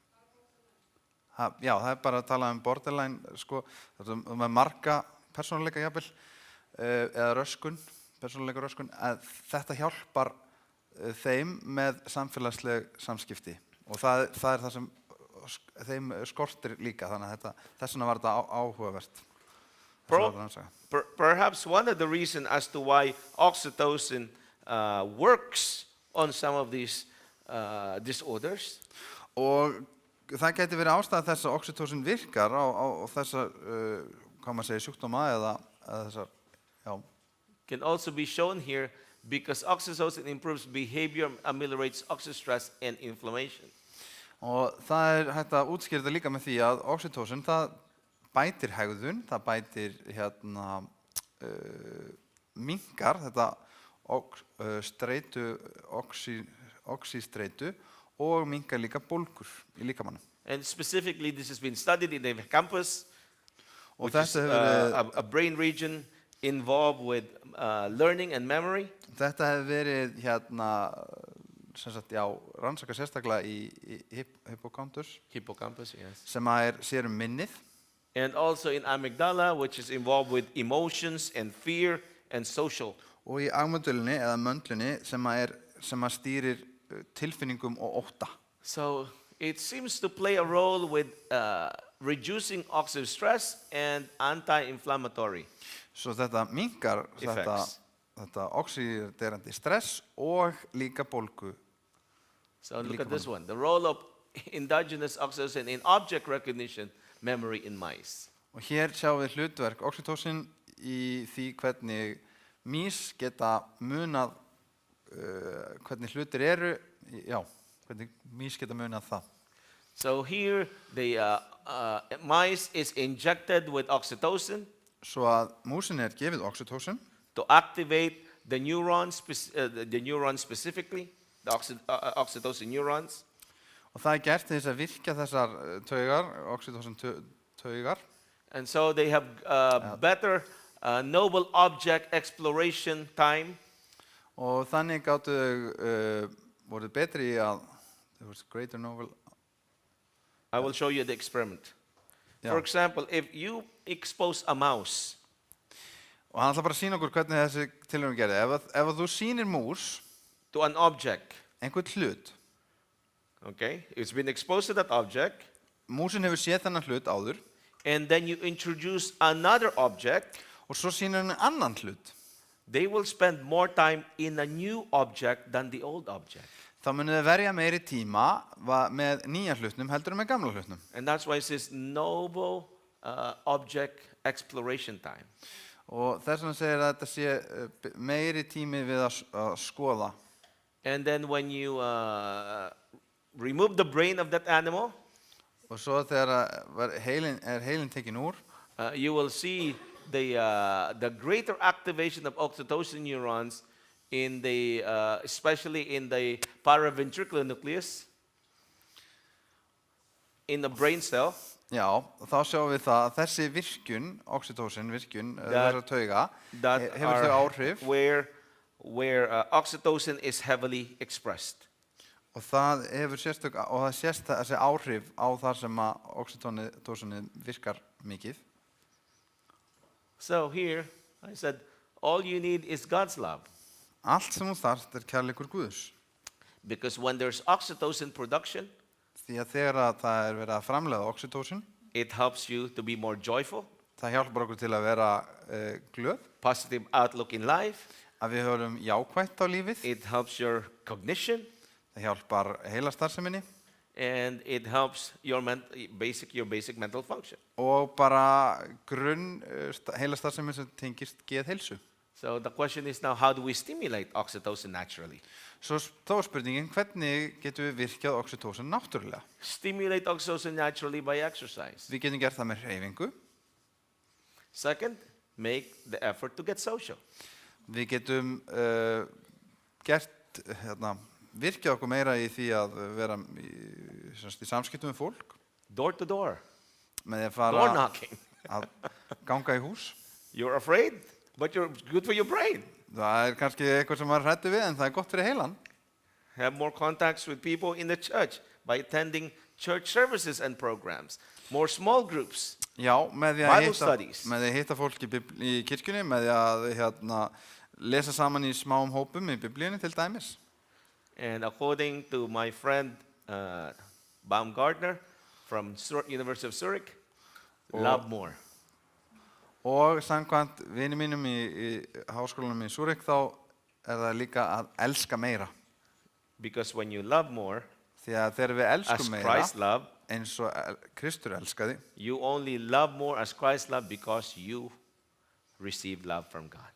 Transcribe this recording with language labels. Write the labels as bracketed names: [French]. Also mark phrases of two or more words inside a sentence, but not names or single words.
[Icelandic] Já, það bara að tala borderline, sko, með marga persónuleika jafnvel, eða röskun, persónuleika röskun, að þetta hjálpar þeim með samfélagsleg samskipti. Og það það sem þeim skortir líka, þannig að þess vegna var þetta áhugavert. [English] Perhaps one of the reasons as to why oxytocin works on some of these disorders [Icelandic] Og það gæti verið ástæða þess að oxytocin virkar á þessar, hvað maður segir, sjúkdóma eða þessar, já. [English] can also be shown here because oxytocin improves behavior, ameliorates oxystress and inflammation. [Icelandic] Og það hægt að útskýra þetta líka með því að oxytocin, það bætir hegðun, það bætir minnkar þetta oxystreitu og minnkar líka bólgur í líkamanum. [English] And specifically, this has been studied in the hippocampus, [Icelandic] Og [English] which is [Icelandic] þetta [English] a brain region involved with learning and memory. [Icelandic] Þetta hefur verið sem sagt, já, rannsaka sérstaklega í hippocampus [English] Hippocampus, yes. [Icelandic] sem sér minnið. [English] And also in amygdala, which is involved with emotions and fear and social. [Icelandic] Og í agmöndulunni eða möndlunni sem stýrir tilfinningum og ótta. [English] So it seems to play a role with reducing oxidative stress and anti-inflammatory. [Icelandic] Svo þetta minnkar þetta oxiderandi stress og líka bólgu. [English] So look at this one. The role of endogenous oxytocin in object recognition memory in mice. [Icelandic] Og hér sjáum við hlutverk oxytocin í því hvernig mýs geta munað hvernig hlutir hvernig mýs geta munað það. [English] So here the mice is injected with oxytocin [Icelandic] Svo að músin gefið oxytocin [English] to activate the neurons, specifically, the oxytocin neurons. [Icelandic] og það gert til þess að virkja þessar taugar, oxytocin taugar. [English] And so they have better noble object exploration time. [Icelandic] Og þannig gáttu voru betri í að [English] there was greater novel. I will show you the experiment. [Icelandic] Já. [English] For example, if you expose a mouse [Icelandic] Og hann ætla bara að sýna okkur hvernig þessi tilraun gerði. Ef þú sýnir mús [English] to an object, [Icelandic] einhvern hlut, [English] okay, it's been exposed to that object, [Icelandic] músin hefur séð þennan hlut áður [English] and then you introduce another object, [Icelandic] og svo sýnir hann annan hlut, [English] they will spend more time in a new object than the old object. [Icelandic] þá munið þið verja meiri tíma með nýja hlutnum heldur en með gamla hlutnum. [English] And that's why it says noble object exploration time. [Icelandic] Og þess vegna segir að þetta sé meiri tími við að skoða. [English] And then when you remove the brain of that animal, [Icelandic] Og svo þegar heilin tekin úr, [English] you will see the greater activation of oxytocin neurons in the, especially in the paraventricular nucleus, in the brain cell. [Icelandic] já, þá sjáum við það að þessi virkun, oxytocin virkun, þessar tauga, hefur þau áhrif [English] where oxytocin is heavily expressed. [Icelandic] Og það hefur sérstök, og það sést þessi áhrif á það sem að oxytocin virkar mikið. [English] So here, I said, all you need is God's love. [Icelandic] Allt sem þú þarft kærleikur Guðs. [English] Because when there's oxytocin production, [Icelandic] Því að þegar að það verið að framleiða oxytocin, [English] it helps you to be more joyful, [Icelandic] það hjálpar okkur til að vera glöð, [English] positive outlook in life. [Icelandic] að við höfum jákvætt á lífið, [English] It helps your cognition, [Icelandic] það hjálpar heilastarfseminni [English] and it helps your basic mental function. [Icelandic] og bara heilastarfsemin sem tengist geðheilsu. [English] So the question is now, how do we stimulate oxytocin naturally? [Icelandic] Svo þá er spurningin, hvernig getum við virkjað oxytocin náttúrulega? [English] Stimulate oxytocin naturally by exercise. [Icelandic] Við getum gert það með hreyfingu. [English] Second, make the effort to get social. [Icelandic] Við getum virkjað okkur meira í því að vera í samskiptum með fólk, [English] Door to door, [Icelandic] með því að [English] door [Icelandic] fara [English] knocking. [Icelandic] að ganga í hús. [English] You're afraid, but you're good for your brain. [Icelandic] Það er kannski eitthvað sem maður hræddur við, en það er gott fyrir heilan. [English] Have more contacts with people in the church by attending church services and programs. More small groups. [Icelandic] Já, með því [English] Bible studies. [Icelandic] með því að hitta fólk í kirkjunni, með því að lesa saman í smáum hópum í biblíunni til dæmis. [English] And according to my friend Baumgartner from University of Zurich, love more. [Icelandic] Og samkvæmt vini mínum í háskólanum í Zurich þá er það líka að elska meira. [English] Because when you love more, [Icelandic] Því að þegar við [English] as [Icelandic] elskum meira, [English] Christ loved, [Icelandic] eins og Kristur elskaði, [English] you only love more as Christ loved because you received love from God.